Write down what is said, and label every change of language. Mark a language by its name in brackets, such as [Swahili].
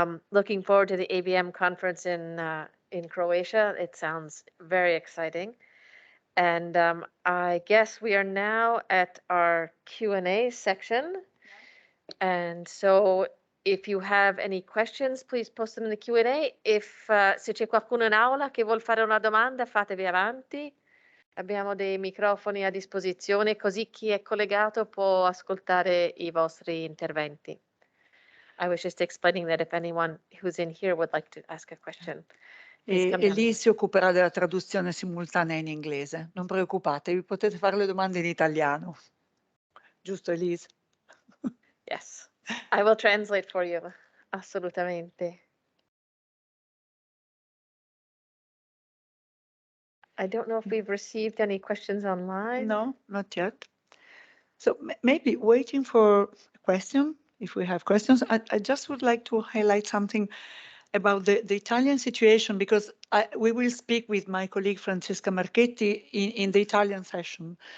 [English] Looking forward to the ABM conference in Croatia. It sounds very exciting. And I guess we are now at our Q&A section. And so if you have any questions, please post them in the Q&A. [Italian] Se c'è qualcuno in aula che vuol fare una domanda, fatevi avanti. Abbiamo dei microfoni a disposizione, così chi è collegato può ascoltare i vostri interventi. [English] I was just explaining that if anyone who's in here would like to ask a question. [Italian] E lì si occuperà della traduzione simultanea in inglese. Non preoccupatevi, potete fare le domande in italiano. Giusto, Elise? [English] Yes, I will translate for you. [Italian] Assolutamente. [English] I don't know if we've received any questions online. No, not yet. So maybe waiting for a question, if we have questions, I just would like to highlight something about the Italian situation, because we will speak with my colleague Francesca Marchetti in the Italian session.